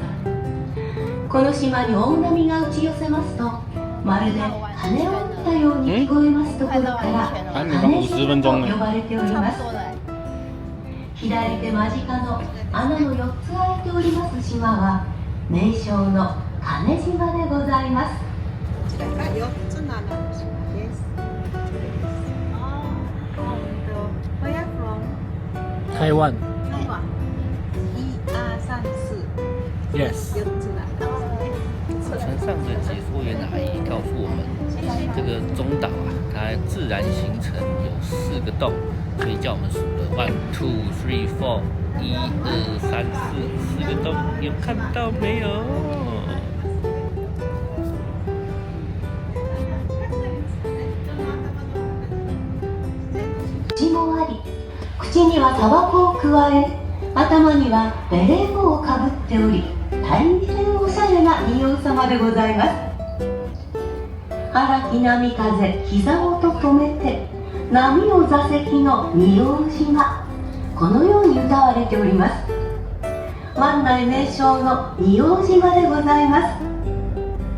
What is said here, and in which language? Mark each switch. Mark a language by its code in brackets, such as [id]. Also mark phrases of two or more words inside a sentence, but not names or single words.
[ja] この島に大波が打ち寄せますと、まるで鐘を打ったように聞こえますところから金島と呼ばれております。左手間近の穴の4つ開いております島は名称の金島でございます。こちらが4つの穴の島です。 [en] Where from? [ja] 台湾。台湾。1、2、3、4。 Yes。 4つの穴。 [zh] 船上的解说员阿姨告诉我们，这个中岛啊，它自然形成有4个洞，所以叫我们数了1、2、3、4，1、2、3、4，4个洞，有看到没有？ [ja] 口もあり、口にはタバコをくわえ、頭にはベレー帽をかぶっており、大変おしゃれな仁王様でございます。荒き波風膝元止めて、波を座席の仁王島、このように歌われております。湾内名称の仁王島でございます。